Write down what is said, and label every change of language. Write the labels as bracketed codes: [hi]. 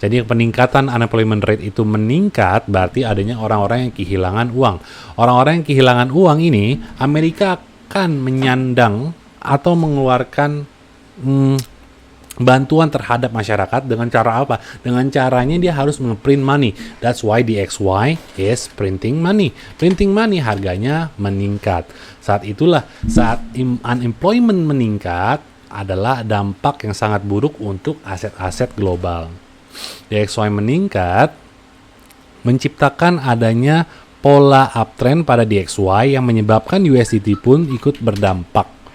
[id] Jadi peningkatan unemployment rate itu meningkat berarti adanya orang-orang yang kehilangan uang. Orang-orang yang kehilangan uang ini Amerika akan menyandang atau mengeluarkan bantuan terhadap masyarakat dengan cara apa? Dengan caranya dia harus nge-print money. [en] That's why DXY is printing money. [id] Printing money harganya meningkat. Saat itulah, saat unemployment meningkat adalah dampak yang sangat buruk untuk aset-aset global. DXY meningkat menciptakan adanya pola uptrend pada DXY yang menyebabkan USDT pun ikut berdampak.